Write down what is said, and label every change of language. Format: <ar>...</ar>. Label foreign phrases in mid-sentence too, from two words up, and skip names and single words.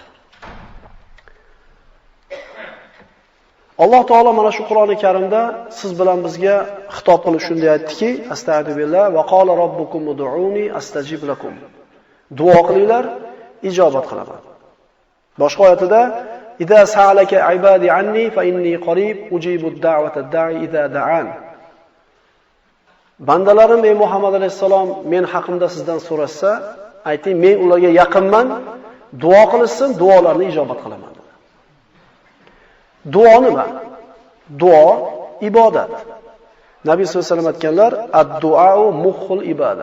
<uz>Alloh taolo mana shu Qur'oni Karimda siz bilan bizga xitob qilib shunday aytdiki:</uz> <ar>أستغفر الله وقال ربكم ادعوني أستجب لكم.</ar> <uz>Duo qilinglar, ijobat qilaman. Boshqa oyatida:</uz> <ar>إذا سألك عبادي عني فإني قريب أجيب دعوة الداع إذا دعان.</ar> <uz>Bandalarim ey Muhammad alayhisalom men haqimda sizdan so'rashsa, ayting men ularga yaqinman, duo qilishsin, duolarni ijobat qilaman. Duo nima? Duo ibodat.</uz> <ar>Nabiy صلى الله عليه وسلم aytganlar, الدعاء مخ العبادة.</ar>